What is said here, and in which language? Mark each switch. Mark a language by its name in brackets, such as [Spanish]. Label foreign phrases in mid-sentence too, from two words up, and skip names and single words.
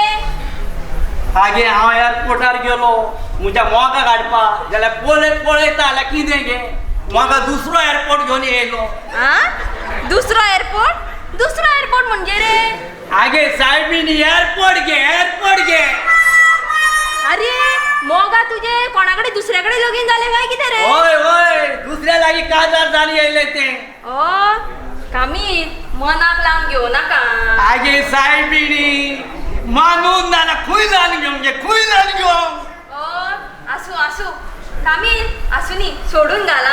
[Konkani] हागे हांव एअरपोर्टार गेलो म्हज्या मोगा काडपाक जाल्यार पळयता जाल्यार कितें गे म्हाका दुसरो एअरपोर्ट घेवन येयलो. आ दुसरो एअरपोर्ट? दुसरो एअरपोर्ट म्हणजे रे? हागे सायबीन एअरपोर्ट घे. अरे मोगा तुझे कोणाकडे दुसऱ्याकडे लगीन झाले काय किती रे? होय दुसऱ्या लागीं काजार जाली येयले ते. ओ कामी मनाक लावन घेऊ नका. हागे सायबीनी मानून ना खूय जावन घेवन गे खूय जावन घेवन. ओ आसू कामी आसू नी सोडून घाला.